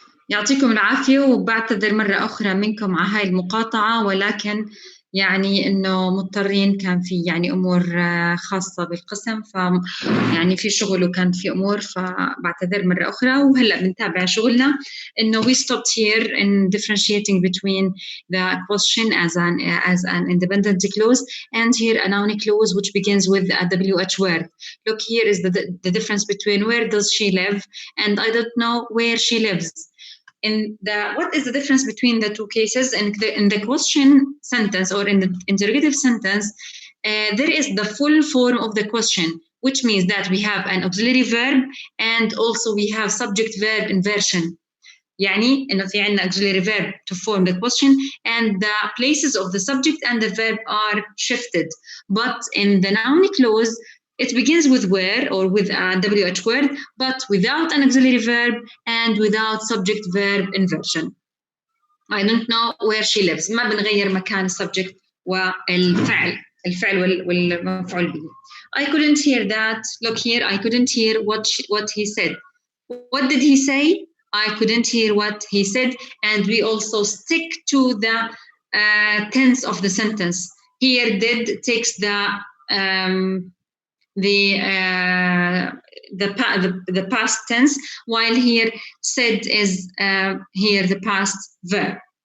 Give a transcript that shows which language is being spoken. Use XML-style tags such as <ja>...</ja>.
<ar>يعطيكم العافية، وبعتذر مرة أخرى منكم على هاي المقاطعة، ولكن يعني إنه مضطرين، كان في يعني أمور خاصة بالقسم، يعني في شغل وكان في أمور، فبعتذر مرة أخرى. وهلأ بنتابع شغلنا. إنه</ar> <en>we stopped here in differentiating between the question as an independent clause and here a noun clause which begins with a WH word. Look, here is the difference between where does she live and I don't know where she lives. What is the difference between the two cases? In the question sentence or in the interrogative sentence, there is the full form of the question, which means that we have an auxiliary verb and also we have subject-verb inversion.</en> <ar>يعني إنه في عنا</ar> <en>auxiliary verb to form the question and the places of the subject and the verb are shifted. But in the noun clause, it begins with where or with a WH word, but without an auxiliary verb and without subject-verb inversion. I don't know where she lives.</en> <ar>ما بنغير مكان subject والفعل والمفعول به.</ar> <en>I couldn't hear that. Look here, I couldn't hear what he said. What did he say? I couldn't hear what he said. And we also stick to the tense of the sentence. Here did takes the past tense, while here said is here the past verb.</en>